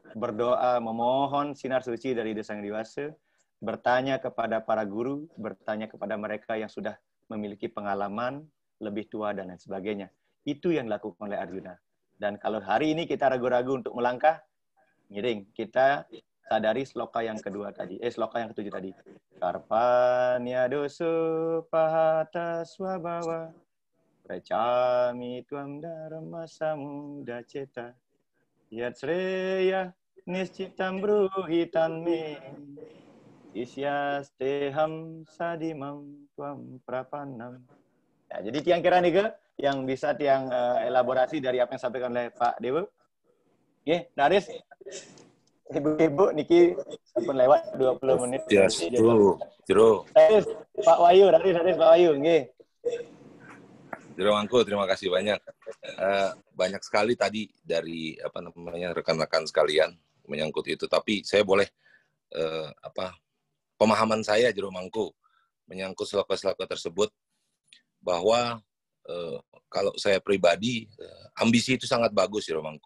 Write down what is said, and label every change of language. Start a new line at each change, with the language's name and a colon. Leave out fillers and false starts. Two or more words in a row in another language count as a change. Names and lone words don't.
Indonesian: Berdoa, memohon sinar suci dari Desa Yang Dewasa, bertanya kepada para guru, bertanya kepada mereka yang sudah memiliki pengalaman, lebih tua, dan lain sebagainya. Itu yang dilakukan oleh Arjuna. Dan kalau hari ini kita ragu-ragu untuk melangkah, miring, kita sadari sloka yang kedua tadi, sloka yang ke-7 tadi.
Sanskrit: Karpanya dosa pahata swabhawa precami tuam dharma samudaceta yat sreya niscitam bruhitan me isyasteham sadimam tuam prapanam.
Indonesian: Ya, jadi tiang kira nih yang bisa tiang elaborasi dari apa yang disampaikan oleh Pak Dewa. Oke, Naris. Ibu-ibu
Balinese: niki sampun
Indonesian: lewat 20 menit. Yes, Jero. Naris, Pak Wahyu, Naris Pak Wahyu, nggih. Mangku, terima kasih banyak. Banyak sekali tadi dari rekan-rekan sekalian menyangkut itu. Tapi saya boleh pemahaman saya Jero Mangku menyangkut sloka-sloka tersebut bahwa kalau saya pribadi ambisi itu sangat bagus Jero Mangku.